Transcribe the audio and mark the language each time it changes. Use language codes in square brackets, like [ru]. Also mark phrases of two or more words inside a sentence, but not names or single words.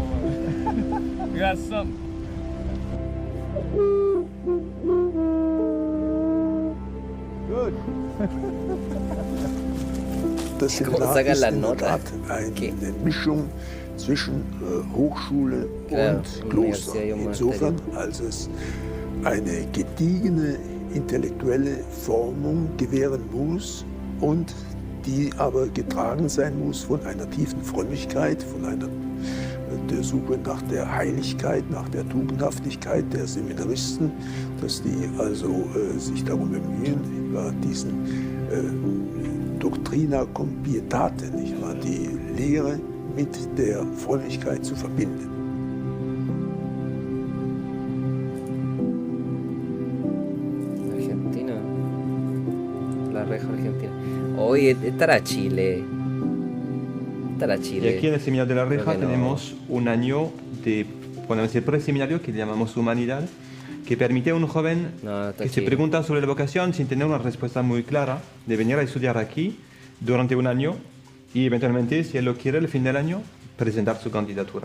[en] We got some. Good. [de] Das Seminar ist in der Tat eine Mischung zwischen Hochschule und Kloster. Insofern, als es eine gediegene intellektuelle Formung gewähren muss und die aber getragen sein muss von einer tiefen Frömmigkeit, von der Suche nach der Heiligkeit, nach der Tugendhaftigkeit der Seminaristen, dass die also sich darum bemühen, über diesen [la] Doctrina cum pietate, [de] nicht wahr, die Lehre mit der Frömmigkeit zu verbinden. [es] Argentina, la reja argentina. Hoy estará Chile. Y aquí en el Seminario de la Reja tenemos un año de, podemos decir, preseminario que llamamos Humanidad, que permite a un joven que se pregunta sobre la vocación sin tener una respuesta muy clara, de venir a estudiar aquí durante un año y eventualmente, si él lo quiere, al fin del año, presentar su candidatura.